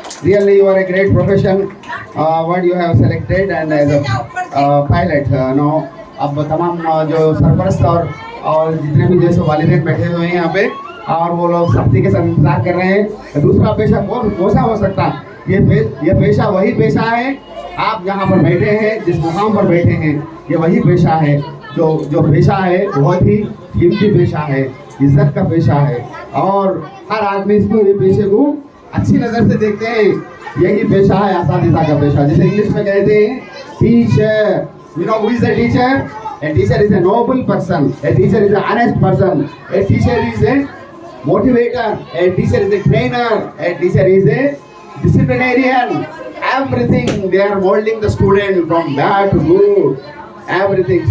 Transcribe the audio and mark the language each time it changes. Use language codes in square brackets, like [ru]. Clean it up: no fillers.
[en] Really, you are a great profession. What you have selected and as a pilot. [hi] अब तमाम जो सरपरस्त और जितने भी जैसे वालिदैन बैठे हुए हैं यहाँ पे और वो लोग सख्ती के साथ इंतजार कर रहे हैं। दूसरा पेशा कौन सा हो सकता? ये पेशा वही पेशा है, आप जहाँ पर बैठे हैं, जिस मुकाम पर बैठे हैं, ये वही पेशा है जो पेशा है बहुत ही कीमती पेशा है, इज्जत का पेशा है और हर आदमी इसको ये पेशे को अच्छी नज़र से देखते हैं। यही पेशा है असातिज़ा का पेशा, जिसे इंग्लिश में कहते हैं teacher. [en] You know who is a teacher? A teacher is a noble person. A teacher is an honest person. A teacher is a motivator. A teacher is a trainer. A teacher is a disciplinarian. Everything they are molding the student from bad to good. Everything.